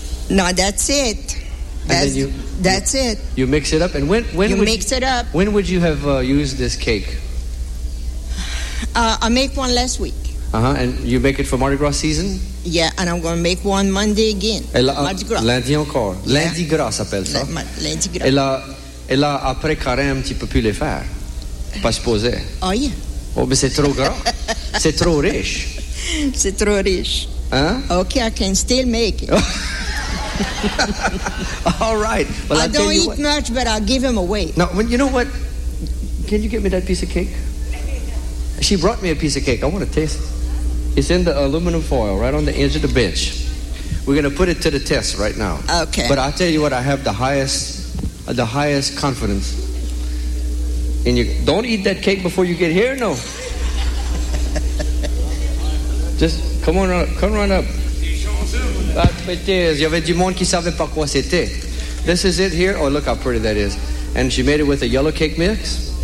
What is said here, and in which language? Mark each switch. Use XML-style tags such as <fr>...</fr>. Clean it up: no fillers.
<en>No, that's it. That's it. You mix it up. And when would you have used this cake? I make one last week. Uh-huh. And you make it for Mardi Gras season? Yeah, and I'm going to make one Monday again. Mardi Gras.</en> <fr>Lundi encore. Yeah. Lundi Gras s'appelle ça. Lundi Gras. Et là, après carême, tu ne peux plus les faire. Pas supposé.</fr> <en>Oh, yeah.</en> <fr>Oh, mais c'est trop gras. C'est trop riche. C'est trop riche. Hein?</fr> <en>Okay, I can still make it. All right. Well, I don't eat much, but I'll give them away. No, well, you know what? Can you get me that piece of cake? She brought me a piece of cake. I want to taste it. It's in the aluminum foil right on the edge of the bench. We're going to put it to the test right now. Okay. But I'll tell you what, I have the highest confidence. And you don't eat that cake before you get here, no. Just come on up.</en> <fr>Il y avait du monde qui savait pas quoi c'était.</fr> <en>This is it here. Oh, look how pretty that is. And she made it with a yellow cake mix.</en>